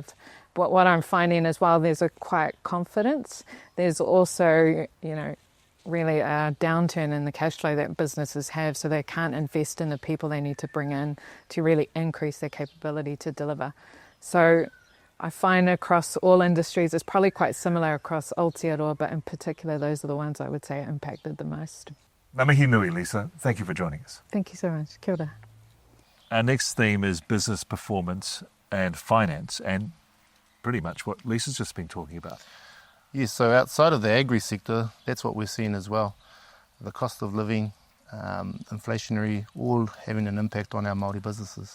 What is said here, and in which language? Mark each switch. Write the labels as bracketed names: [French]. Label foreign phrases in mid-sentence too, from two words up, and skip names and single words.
[English] But what I'm finding is while there's a quiet confidence, there's also, really a downturn in the cash flow that businesses have, so they can't invest in the people they need to bring in to really increase their capability to deliver. So I find across all industries, it's probably quite similar across Aotearoa, but in particular, those are the ones I would say are impacted the most. [Māori] Ngā mihi nui, Lisa. [English] Thank you for joining us. Thank you so much. [Māori] Kia ora. [English] Our next theme is business performance and finance, and pretty much what Lisa's just been talking about. Yes, so outside of the agri sector, that's what we're seeing as well. The cost of living, inflationary, all having an impact on our Māori businesses.